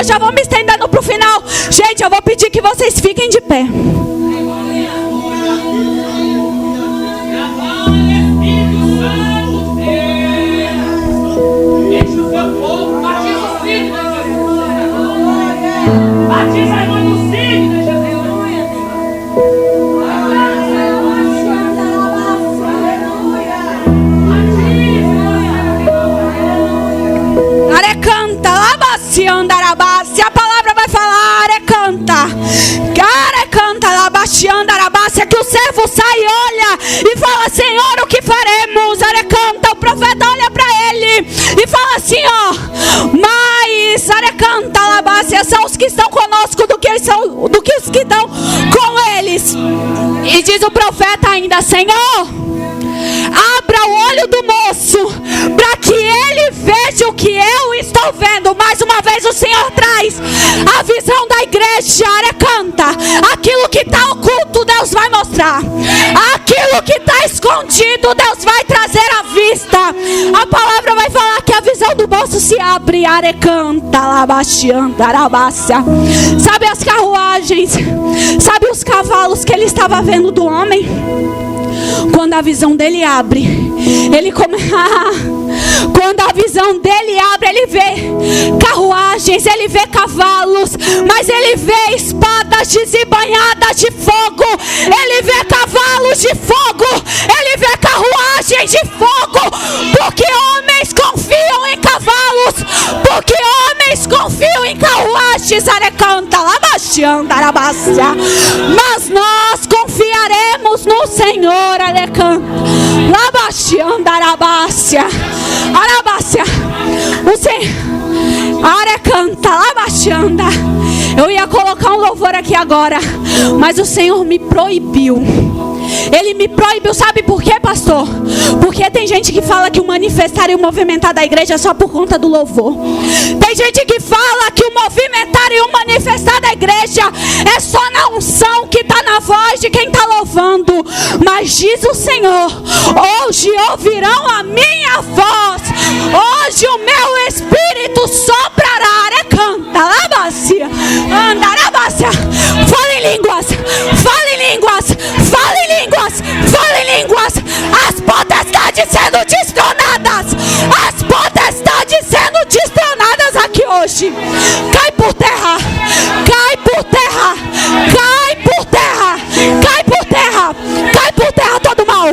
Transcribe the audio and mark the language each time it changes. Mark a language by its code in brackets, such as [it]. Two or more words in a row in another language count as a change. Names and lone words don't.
[pt] Já vou me estendendo para o final. Gente, eu vou pedir que vocês fiquem de pé. Batiza a irmã do Cid, Arecanta, labaxianda, arabácia. A palavra vai falar, arecanta. Arecanta, labaxianda, arabácia. Que o servo sai e olha e fala: Senhor, o que faremos? Arecanta, o profeta olha para ele e fala assim, ó: mas, arecanta, labácia, são os que estão conosco do que os que estão com eles. E diz o profeta ainda: Senhor, abra o olho do moço para que ele veja o que eu estou vendo. Mais uma vez o Senhor traz a visão da igreja. Arecanta, aquilo que está oculto Deus vai mostrar. Aquilo que está escondido Deus vai trazer à vista. A palavra vai falar que a visão do moço se abre. Arecanta, labaxianda, arabácia. Sabe as carruagens? Sabe os cavalos que ele estava vendo do homem? Quando a visão dele abre, ele quando a visão dele abre, ele vê carruagens, ele vê cavalos, mas ele vê espadas desembanhadas de fogo, ele vê cavalos de fogo, ele vê carruagens de fogo, porque homens confiam em cavalos, porque homens confiam em carruagens. Arecanta, labaxianda, arabácia. Mas nós confiaremos no Senhor. Arecanta, labaxianda, arabácia. Arabácia. O Senhor, arecanta, labaxianda. Eu ia colocar um louvor aqui agora, mas o Senhor me proibiu. Ele me proibiu, sabe por quê, pastor? Porque tem gente que fala que o manifestar e o movimentar da igreja é só por conta do louvor. Tem gente que fala que o movimentar e o manifestar da igreja é só na unção que está na voz de quem está louvando. Mas diz o Senhor: hoje ouvirão a minha voz, hoje o meu espírito soprará. Arecanta, labacia, andarabácia. Fala em línguas, fala em línguas, fala em línguas, fala em línguas. As potestades sendo destronadas, as potestades sendo destronadas aqui hoje. Cai por terra, cai por terra, cai por terra, cai por terra, cai por terra todo mal.